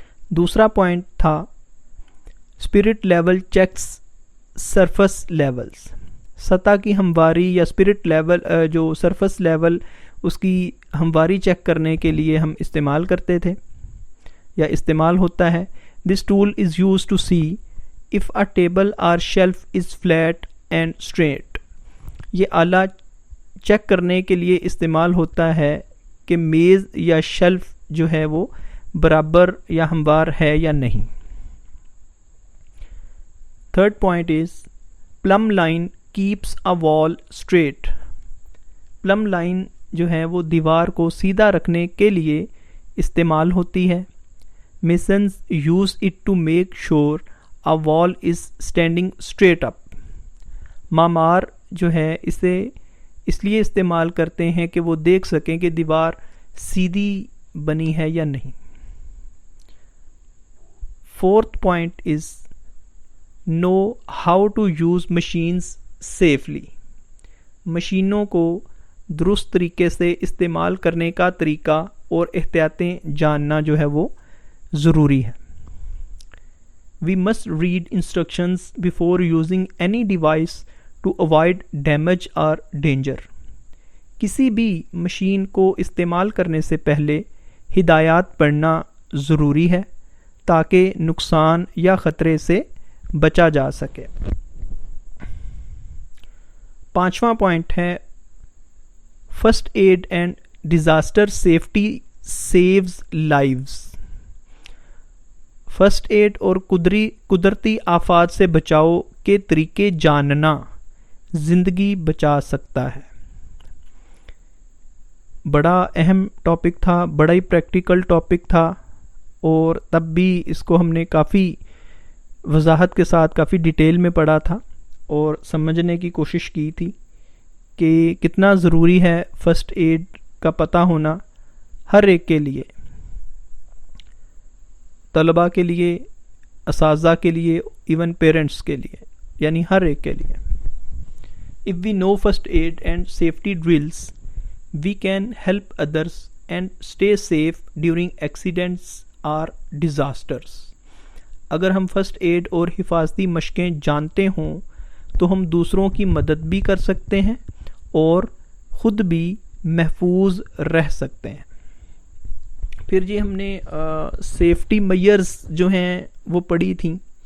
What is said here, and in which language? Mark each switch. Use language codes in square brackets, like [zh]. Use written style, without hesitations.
[ur] دوسرا پوائنٹ تھا [en] Spirit level checks surface levels. [ur] سطح کی ہمواری یا اسپرٹ لیول جو سرفس لیول اس کی ہمواری چیک کرنے کے لیے ہم استعمال کرتے تھے یا استعمال ہوتا ہے. [en] This tool is use to see if a table or shelf is flat and straight. [ur] یہ آلہ چیک کرنے کے لیے استعمال ہوتا ہے کہ میز یا شیلف جو ہے وہ برابر یا ہموار ہے یا نہیں. [en] Third point is plumb line keeps a wall straight. [ur] Plum line جو ہے وہ دیوار کو سیدھا رکھنے کے لیے استعمال ہوتی ہے. [en] masons use it to make sure a wall is standing straight up. [ur] معمار جو ہے اسے اس لیے استعمال کرتے ہیں کہ وہ دیکھ سکیں کہ دیوار سیدھی بنی ہے یا نہیں. [en] Fourth point is know how to use machines safely. [ur] مشینوں کو درست طریقے سے استعمال کرنے کا طریقہ اور احتیاطیں جاننا جو ہے وہ ضروری ہے. [en] We must read instructions before using any device to avoid damage or danger. [ur] کسی بھی مشین کو استعمال کرنے سے پہلے ہدایات پڑھنا ضروری ہے تاکہ نقصان یا خطرے سے بچا جا سکے. پانچواں پوائنٹ ہے [en] First aid and disaster safety saves lives. [ur] First aid اور قدرتی آفات سے بچاؤ کے طریقے جاننا زندگی بچا سکتا ہے. بڑا اہم ٹاپک تھا، بڑا ہی پریکٹیکل ٹاپک تھا، اور تب بھی اس کو ہم نے کافی وضاحت کے ساتھ کافی ڈیٹیل میں پڑھا تھا اور سمجھنے کی کوشش کی تھی کہ کتنا ضروری ہے فرسٹ ایڈ کا پتہ ہونا ہر ایک کے لیے، طلباء کے لیے، اساتذہ کے لیے، ایون پیرنٹس کے لیے، یعنی ہر ایک کے لیے. [en] If we know first aid and safety drills, we can help others and stay safe during accidents or disasters. [ur] اگر ہم فرسٹ ایڈ اور حفاظتی مشقیں جانتے ہوں تو ہم دوسروں کی مدد بھی کر سکتے ہیں اور خود بھی محفوظ رہ سکتے ہیں. پھر جی ہم نے سیفٹی میئرز جو ہیں وہ پڑھی تھیں.